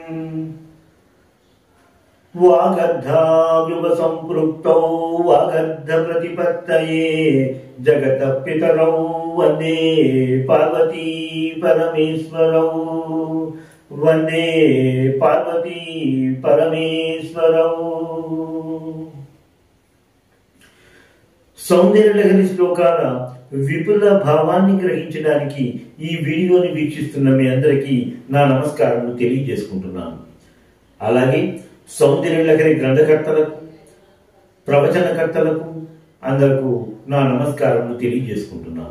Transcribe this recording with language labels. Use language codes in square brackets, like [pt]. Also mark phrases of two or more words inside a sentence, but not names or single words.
[sa] वागर्धाव्युप संपृक्तौ वागर्ध प्रतिपत्तये जगतः पितरौ वन्दे पार्वती परमेश्वरौ वन्दे पार्वती परमेश्वरौ। [te] సౌందర్యలహరి శ్లోకాల విపుల భావాన్ని గ్రహించడానికి ఈ వీడియోని వీక్షిస్తున్న మీ అందరికీ నా నమస్కారాలు తెలియజేసుకుంటున్నాను. అలాగే సౌందర్యలహరి గ్రంథకర్తలకు ప్రవచనకర్తలకు అందరకు నా నమస్కారాలు తెలియజేసుకుంటున్నాను.